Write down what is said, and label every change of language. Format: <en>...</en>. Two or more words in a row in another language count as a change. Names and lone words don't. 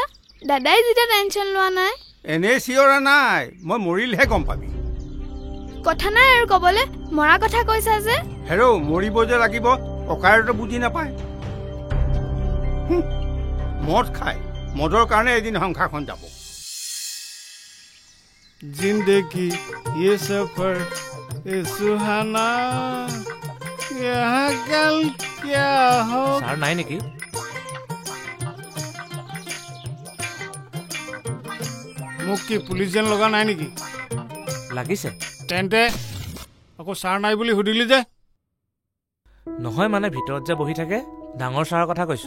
<as>দাদাই যেতিয়া টেনশ্যন লোৱা নাই। এনেই চিঞৰা নাই, মই মৰিলহে গম পাবি। কথা নাই আৰু ক'বলৈ, মৰা কথা কৈছা যে। হেৰৌ, মৰিব যে লাগিব ককাইৰতো বুজি নাপায়। মদ খায়, মদৰ কাৰণে এদিন সংসাৰখন যাব।</as> <hi>जिंदगी ये सफर ये सुहाना यहाँ कल क्या हो।</hi> <as>ছাৰ নাই নেকি? মোক কি পুলিচ যেন লগা নাই নেকি? লাগিছে। তেন্তে আকৌ ছাৰ নাই বুলি সুধিলি যে? নহয় মানে ভিতৰত যে বহি থাকে ডাঙৰ ছাৰৰ কথা কৈছো।</as>